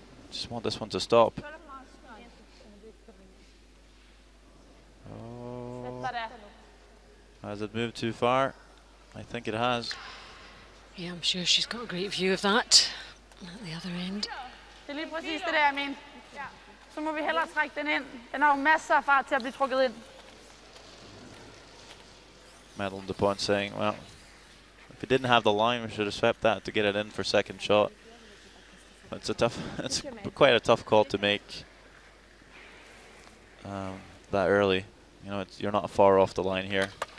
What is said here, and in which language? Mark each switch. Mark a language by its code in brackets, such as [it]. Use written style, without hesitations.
[en] Just want this one to stop. Oh. Has it moved too far? I think it has. Yeah, I'm sure she's got a great view of that at the other end. [da] Det er lige præcis det der, jeg mener. Så må vi hellere trække den ind. Den har jo masser af fart til at blive trukket ind. [en] Denise Dupont saying, well, if we didn't have the line, we should have swept that to get it in for second shot. It's a tough, it's quite a tough call to make that early. You know, you're not far off the line here.